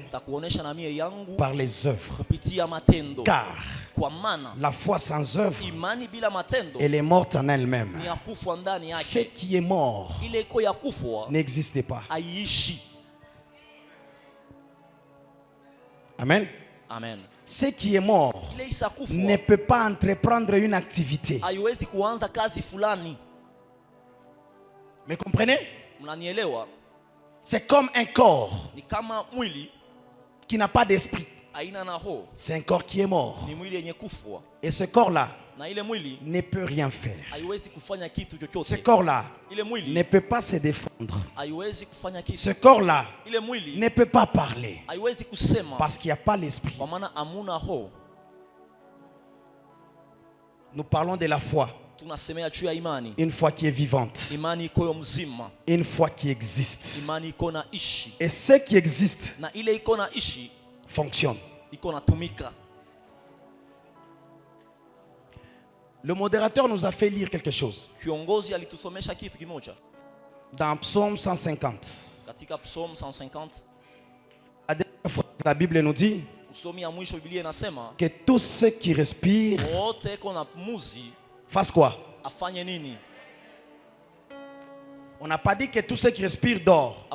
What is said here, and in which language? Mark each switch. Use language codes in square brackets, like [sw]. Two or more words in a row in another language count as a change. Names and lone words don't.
[sw] takuonesha na mie yangu [fr] par les œuvres. [sw] kupitia matendo. [fr] Car [sw] Kwa maana [fr] la foi sans œuvre, [sw] imani bila matendo [fr] elle est morte en elle-même. [sw] ni ya kufwa ndani [fr] Ce [sw] yake. [fr] qui est mort [sw] Ile iko ya kufwa [fr] n'existe pas. [sw] haiishi. [fr] Amen. [sw] Amen. [fr] Ce qui est mort [sw] Ile isa [fr] ne [sw] kufwa [fr] peut pas entreprendre une activité. [sw] haiwezi kuanza kazi fulani. [fr] Me comprenez? [sw] Mnanielewa? [fr] C'est comme un corps [sw] Ni kama mwili [fr] qui n'a pas d'esprit. [sw] haina na roho, [fr] C'est un corps qui est mort. [sw] ni mwili yenye kufwa, [fr] Et ce corps-là [sw] na ile mwili [fr] ne peut rien faire. [sw] haiwezi kufanya kitu [fr] Ce [sw] chochote. [fr] corps-là [sw] Ile [fr] ne [sw] mwili [fr] peut pas se défendre. [sw] haiwezi kufanya kitu. [fr] Ce corps-là [sw] Ile mwili [fr] ne peut pas parler [sw] haiwezi kusema [fr] parce qu'il n'y a pas l'esprit. [sw] kwa maana amuna roho. [fr] Nous parlons de la foi. [sw] tunasemea juu ya imani. [fr] Une foi qui est vivante. [sw] Imani iko mzima. [fr] Une foi qui existe. [sw] Imani iko na ishi. [fr] Et ce qui existe [sw] na ile iko na ishi [fr] fonctionne. [sw] Iko na tumika. [fr] Le modérateur nous a fait lire quelque chose. [sw] Kiongozi alitusomesha kitu kimoja. [fr] Dans Psaume 150. [sw] Katika Psaume 150. [fr] La Bible nous dit que tous ceux qui respirent fassent quoi? On n'a pas dit que tous ceux qui respirent dorment.